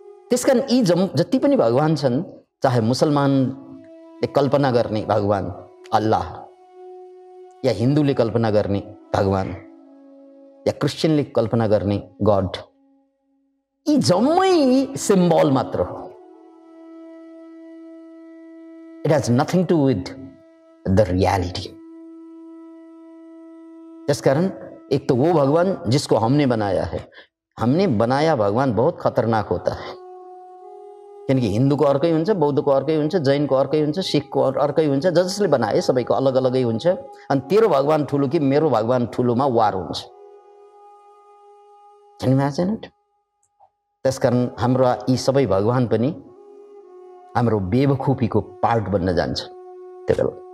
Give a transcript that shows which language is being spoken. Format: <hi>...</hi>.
<ne>त्यसकारण यी जति पनि भगवान छन्, चाहे मुसलमानले कल्पना गर्ने भगवान अल्लाह, या हिन्दूले कल्पना गर्ने भगवान, या क्रिस्चियनले कल्पना गर्ने गड, यी जम्मै सिम्बल मात्र हो।</ne> <en>It has nothing to with the reality.</en> <ne>त्यसकारण</ne> <hi>एक तो वो भगवान जिसको हमने बनाया है, हमने बनाया भगवान बहुत खतरनाक होता है।</hi> <ne>किनकि हिन्दूको अर्कै हुन्छ, बौद्धको अर्कै हुन्छ, जैनको अर्कै हुन्छ, सिखको अर्कै हुन्छ, जसले बनाए सबैको अलग अलगै हुन्छ। अनि तेरो भगवान ठुलो कि मेरो भगवान ठुलोमा वार हुन्छ। त्यसकारण हाम्रो यी सबै भगवान पनि हाम्रो बेवकुफीको पार्ट बन्न जान्छ त्यो बेला।</ne>